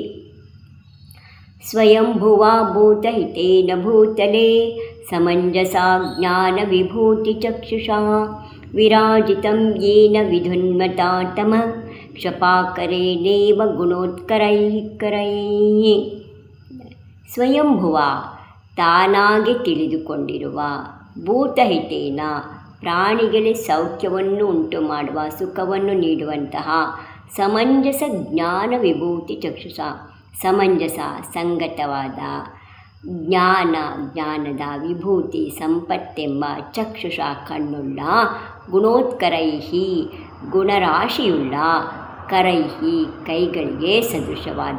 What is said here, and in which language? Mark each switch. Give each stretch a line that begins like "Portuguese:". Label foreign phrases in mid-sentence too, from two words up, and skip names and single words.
Sanskrit: ಸ್ವಯಂಭುವಾ ಭೂತಹಿತೇನ ಭೂತಲೆ ಸಮಂಜಸಾ ಜ್ಞಾನ ವಿಭೂತಿ ಚಕ್ಷುಷಾ ವಿರಾಜಿತಂ ಯೇನ ವಿಧುನ್ವತ ತಮ ಕ್ಷಪಾಕರೇಣೇವ ಗುಣೋತ್ಕರೈಃ ಕರೈಃ.
Kannada: ಸ್ವಯಂಭುವ ತಾನಾಗಿ ತಿಳಿದುಕೊಂಡಿರುವ, ಭೂತಹಿತೇನ ಪ್ರಾಣಿಗಳಿಗೆ ಸೌಖ್ಯವನ್ನು ಉಂಟು ಮಾಡುವ, ಸುಖವನ್ನು ನೀಡುವಂತಹ,
Sanskrit: ಸಮಂಜಸ ಜ್ಞಾನ ವಿಭೂತಿ ಚಕ್ಷುಷ
Kannada: ಸಮಂಜಸ ಸಂಗತವಾದ, ಜ್ಞಾನದ ವಿಭೂತಿ ಸಂಪತ್ತೆಂಬ ಚಕ್ಷುಷ ಕಣ್ಣುಳ್ಳ, ಗುಣೋತ್ಕರೈಹಿ ಗುಣರಾಶಿಯುಳ್ಳ, ಕರೈಹಿ ಕೈಗಳಿಗೆ ಸದೃಶವಾದ